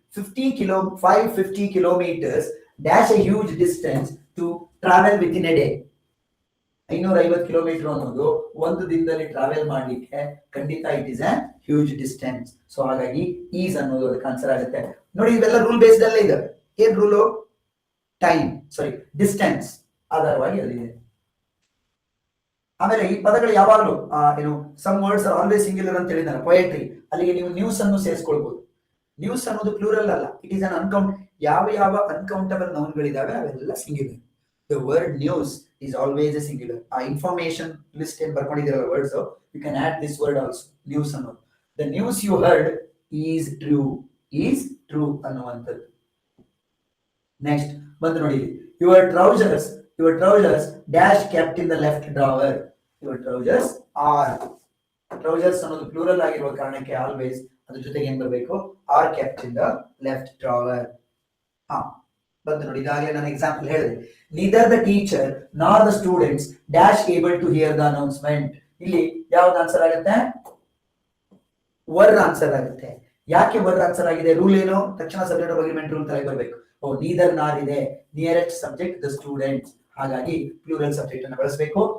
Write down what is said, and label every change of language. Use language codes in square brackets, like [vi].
[en] 550 kilometers dash a huge distance to travel within a day. [kn] 550 kilometre ಅನ್ನೋದು ಒಂದು ದಿನದಲ್ಲಿ travel ಮಾಡ್ಲಿಕ್ಕೆ ಖಂಡಿತ [en] It is a huge distance. [kn] So ಹಾಗಾಗಿ ಈಸ್ ಅನ್ನೋದು ಅದಕ್ಕೆ ಆನ್ಸರ್ ಆಗುತ್ತೆ. ನೋಡಿ ಇವೆಲ್ಲ ರೂಲ್ ಬೇಸ್ಡ್ ಅಲ್ಲೇ ಇದೆ. ಏನ್ ರೂಲು? ಟೈಮ್, ಸಾರಿ ಡಿಸ್ಟೆನ್ಸ್ ಆಧಾರವಾಗಿ ಅಲ್ಲಿದೆ. ಆಮೇಲೆ ಈ ಪದಗಳು ಯಾವಾಗಲೂ ಏನು [en] some words are always singular [kn] ಅಂತ ಹೇಳಿದಾರೆ. ಪೊಯೆಟ್ರಿ ಅಲ್ಲಿಗೆ ನೀವು ನ್ಯೂಸ್ ಅನ್ನು ಸೇರಿಸ್ಕೊಳ್ಬಹುದು. ನ್ಯೂಸ್ ಅನ್ನೋದು ಪ್ಲೂರಲ್ ಅಲ್ಲ, [en] It is an uncount. [kn] ಯಾವ ಅನ್ಕೌಂಟಬಲ್ ನೌನ್ಗಳಿದಾವೆ ಅವೆಲ್ಲ singular. [en] The word news is always a singular. Information list and [kn] ಬರ್ಕೊಂಡಿದ್ದೀರಲ್ಲ [en] Words, you can add this word also, news ಅನ್ನೋದು. The news you heard is true [kn] ಅನ್ನುವಂಥದ್ದು. [en] next [kn] ಬಂದು ನೋಡಿ, [en] your trousers dash kept in the left drawer. Your trousers are, [kn] trousers ಅನ್ನೋದು plural ಆಗಿರುವ ಕಾರಣಕ್ಕೆ always ಅದ್ರ ಜೊತೆಗೆ ಏನ್ ಬರಬೇಕು? [en] are kept in the left drawer. [kn] ಬಂದು ನೋಡಿ, ಇದಾಗಲೇ ನಾನು ಎಕ್ಸಾಂಪಲ್ ಹೇಳಿದೆ. [en] Neither the teacher nor the students dash able to hear the announcement. [kn] ಇಲ್ಲಿ ಯಾವ್ದು ಆನ್ಸರ್ ಆಗುತ್ತೆ? ವರ್ ಆನ್ಸರ್ ಆಗುತ್ತೆ. ಯಾಕೆ ವರ್ ಆನ್ಸರ್ ಆಗಿದೆ? ರೂಲ್ ಏನು? ತಕ್ಷಣ ಸಬ್ಜೆಕ್ಟ್ ಆಫ್ ಅಗ್ರಿಮೆಂಟ್ ರೂಲ್ ತರ ಬರಬೇಕು. ನೀದರ್ ನಾರ್ ಇದೆ, ನಿಯರೆಸ್ಟ್ ಸಬ್ಜೆಕ್ಟ್ ದ ಸ್ಟೂಡೆಂಟ್ಸ್, ಹಾಗಾಗಿ ಪ್ಲೂರಲ್ ಸಬ್ಜೆಕ್ಟ್ ಅನ್ನ ಬಳಸಬೇಕು.